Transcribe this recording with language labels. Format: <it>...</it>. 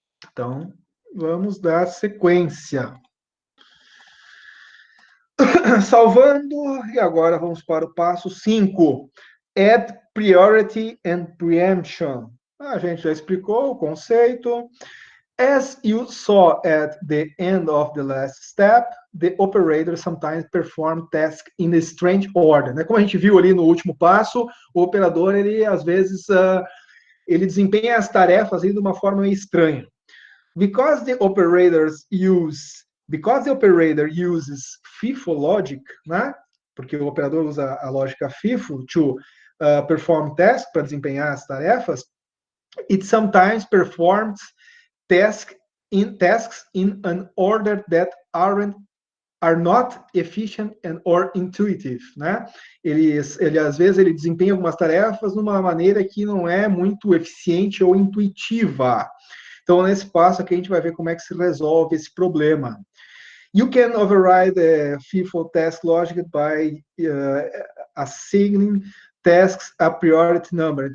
<pt>Então, vamos dar sequência. Salvando, e agora vamos para o passo 5.</pt> <en>Add priority and preemption.</en> <pt>A gente já explicou o conceito.</pt> <en>As you saw at the end of the last step, the operator sometimes perform tasks in a strange order.</en> <pt>Como a gente viu ali no último passo, o operador, ele às vezes, ele desempenha as tarefas de uma forma estranha.</pt> <en>Because the operator uses FIFO logic, né?</en> <pt>Porque o operador usa a lógica FIFO</pt> <en>to perform tasks,</en> <pt>para desempenhar as tarefas,</pt> <en>it sometimes performs tasks in an order that are not efficient and or intuitive, né?</en> <pt>Ele às vezes ele desempenha algumas tarefas de uma maneira que não é muito eficiente ou intuitiva. Então, nesse passo aqui, a gente vai ver como é que se resolve esse problema.</pt> <en>You can override the FIFO task logic by assigning tasks a priority number.</en>